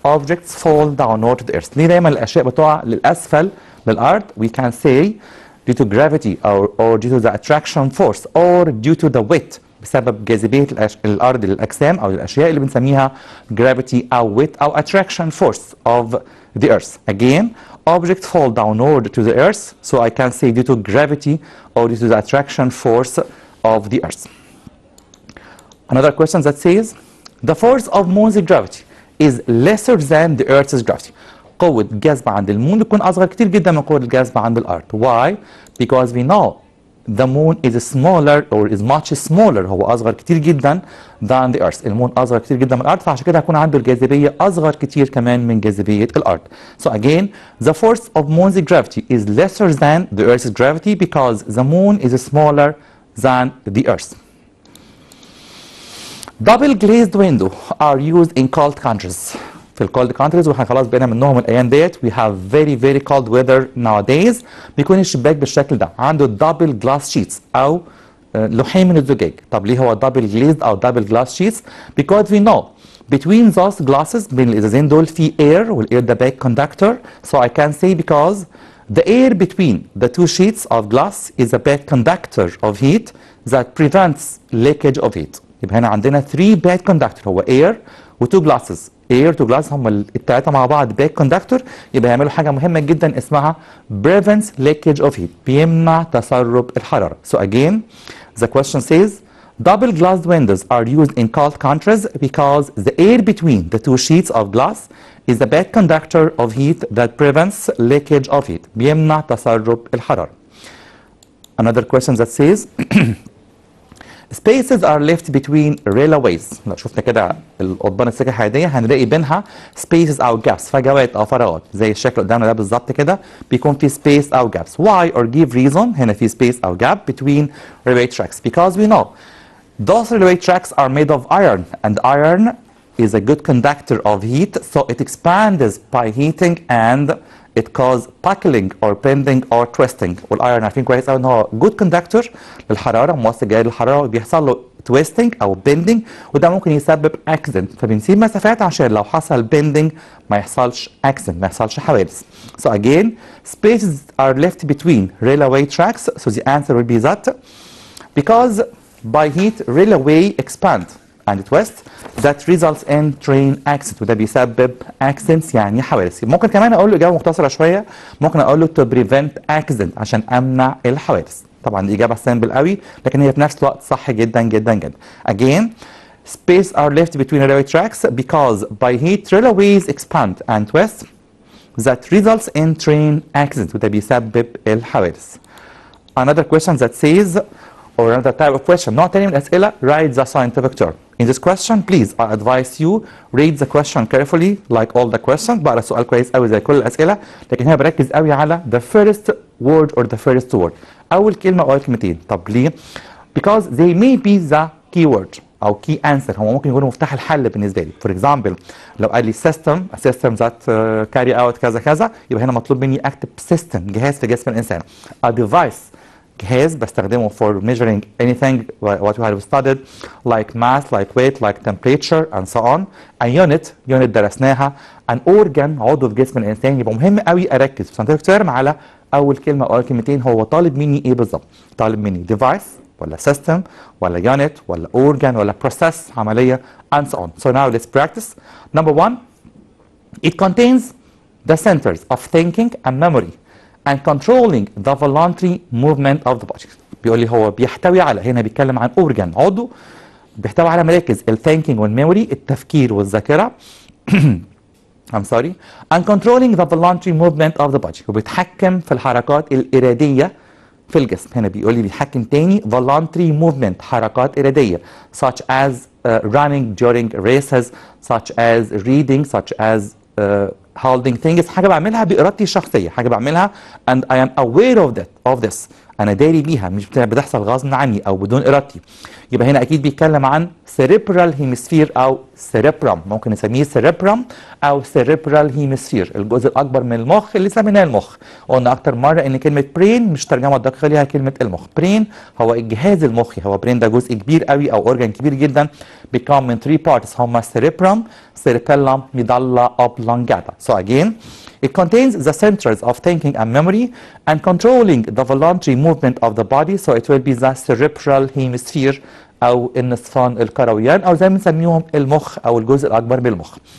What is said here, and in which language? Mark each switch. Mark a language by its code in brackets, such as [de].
[en] Objects fall downward to the earth. [ar] ليه دايما الاشياء بتقع للاسفل للارض؟ [en] We can say due to gravity or due to the attraction force or due to the weight [ar] بسبب جاذبية الأرض للأجسام أو للأشياء اللي بنسميها [en] gravity أو weight أو attraction force of the earth. Again, objects fall downward to the earth, so I can say due to gravity or due to the attraction force of the earth. Another question that says the force of moon's gravity is lesser than the earth's gravity. [ar] قوة الجاذب عند المون بتكون أصغر كتير جدا من قوة الجاذب عند الأرض. [en] Why? Because we know the moon is smaller or is much smaller. [ar] هو أصغر كتير جدا [en] than the earth. [ar] المون أصغر كتير جدا من الأرض، فعشان كده هيكون عنده الجاذبية أصغر كتير كمان من جاذبية الأرض. [en] So again, the force of moon's gravity is lesser than the earth's gravity because the moon is smaller than the earth. Double glazed windows are used in cold countries. [ar] في الكولد كانتريز واحنا خلاص بقينا منهم الايام ديت. [en] we have very cold weather nowadays. [ar] بيكون الشباك بالشكل ده عنده دبل جلاس شيتس او لوحين من الزجاج. طب ليه هو دبل جليزد او دبل جلاس شيتس؟ [en] because we know between those glasses [ar] بين الازازين دول في air والاير ده باك كوندكتور. [en] so I can say because the air between the two sheets of glass is a back conductor of heat that prevents leakage of heat. [ar] يبقى هنا عندنا 3 back conductor هو air و 2 glasses. air to glass هم الثلاثه مع بعض باك كوندكتور، يبقى يعملوا حاجه مهمه جدا اسمها [en] prevents leakage of heat [ar] بيمنع تسرب الحراره. [en] So again the question says double glass windows are used in cold countries because the air between the two sheets of glass is the back conductor of heat that prevents leakage of heat [ar] بيمنع تسرب الحراره. [en] Another question that says spaces are left between railways. [ar] لو شفنا كده القضبان السكة الحديدية هنلاقي بينها spaces أو gaps، فجوات أو فراغات زي الشكل قدامنا ده بالظبط كده بيكون في space أو gaps. [en] Why or give reason؟ هنا في space أو gap between railway tracks because we know those railway tracks are made of iron and iron is a good conductor of heat, so it expands by heating and it cause buckling or bending or twisting. [ar] والايرون عارفين كويس قوي ان هو good conductor للحراره، موصل جيد للحراره، وبيحصل له twisting او bending وده ممكن يسبب accident. فبنسيب مسافات عشان لو حصل bending ما يحصلش accident، ما يحصلش حوادث. [en] So again, spaces are left between railway tracks. So the answer will be that because by heat railway expand and twist that results in train accident [ar] وده بيسبب [en] accidents يعني حوادث. [ar] ممكن كمان اقول له اجابه مختصره شويه، ممكن اقول له [en] to prevent accident [ar] عشان امنع الحوادث. طبعا الإجابة سامبل قوي لكن هي في نفس الوقت صح جدا جدا جدا. [en] Again, space are left between railway tracks because by heat railways expand and twist that results in train accident [ar] وده بيسبب الحوادث. [en] Another question that says or another type of question [ar] نوع تاني من الأسئلة [en] write the scientific term. In this question please I advise you read the question carefully like all the questions. [ar] بقرا السؤال كويس قوي زي كل الأسئلة لكن هنا بركز قوي على [en] the first word or the first word [ar] أول كلمة أو أول كلمتين. طب ليه؟ [en] because they may be the keyword [ar] او key answer هو ممكن يكونوا مفتاح الحل بالنسبه لي. فور اكزامبل لو قال لي system [en] a system that carry out [ar] كذا كذا يبقى هنا مطلوب مني اكتب system جهاز في جسم الانسان. [en] a device [ar] جهاز بستخدمه [en] for measuring anything what we have studied like mass like weight like temperature and so on. a unit درسناها. [ar] an organ عضو في جسم الانسان. يبقى مهم قوي اركز في scientific term على اول كلمه او اول كلمتين هو طالب مني ايه بالظبط. [en] طالب مني device ولا system ولا unit ولا organ ولا process عملية and so on. So now let's practice. Number one, it contains the centers of thinking and memory and controlling the voluntary movement of the body. [ar] بيقول لي هو بيحتوي على هنا بيتكلم عن organ عضو بيحتوي على مراكز الثينكينج والميموري التفكير والذاكرة [en] I'm sorry and controlling the voluntary movement of the body [ar] وبيتحكم في الحركات الإرادية في الجسم. هنا بيقول لي بيتحكم تاني voluntary movement حركات إرادية [en] such as running during races such as reading such as holding things [ar] حاجة بعملها بإرادتي الشخصية حاجة بعملها [en] and I am aware of this [ar] أنا داري بيها مش بتحصل غصب عني أو بدون إرادتي. يبقى هنا أكيد بيتكلم عن cerebral hemisphere أو cerebrum ممكن نسميه cerebrum أو cerebral hemisphere الجزء الأكبر من المخ اللي سميناه المخ. قلنا أكتر مرة إن كلمة brain مش ترجمة دقيقة ليها كلمة المخ. brain هو الجهاز المخي هو brain ده جزء كبير قوي أو organ كبير جدا بيكون من 3 parts هما cerebrum cerebellum medulla oblongata. [en] So again it contains the centers of thinking and memory and controlling the voluntary movement of the body so it will be the cerebral hemisphere [ar] أو النصفان الكرويان أو زي ما نسميهم المخ أو الجزء الأكبر من المخ.